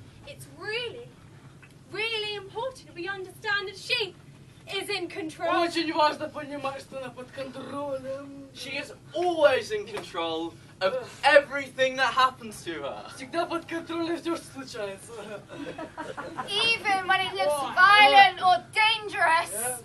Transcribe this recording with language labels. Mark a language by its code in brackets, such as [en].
[en] It's really important we understand that she is in control. [ru] Очень важно понимать, что она под контролем. [en] She is always in control of everything that happens to her. [ru] Всегда под контролем все, что случается. [en] Even when it looks violent or dangerous.